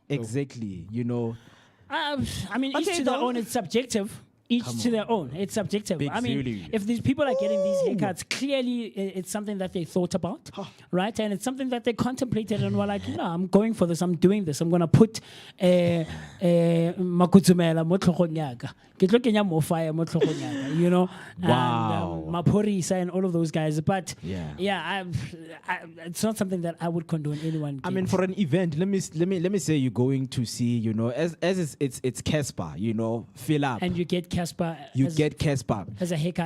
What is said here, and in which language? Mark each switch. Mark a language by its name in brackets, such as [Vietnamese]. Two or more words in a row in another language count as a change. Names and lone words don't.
[English] Exactly. I mean, each to their own. It's subjective. Each to their own. It's subjective. Big I mean, Zulu. if these people are getting these haircuts, clearly it's something that they thought about, right? And it's something that they contemplated and were like, I'm going for this. I'm doing this. I'm going to put [Tswana] makutsumela mo tlhogong yaka. Ke tlo kenya mo fire mo tlhogong yaka, [English] Wow. And Maporisa and all of those guys. But it's not something that I would condone anyone. I mean, for an event, let me say you're going to see, as it's Casper, fill up. And you get Casper. Get Casper as a haircut.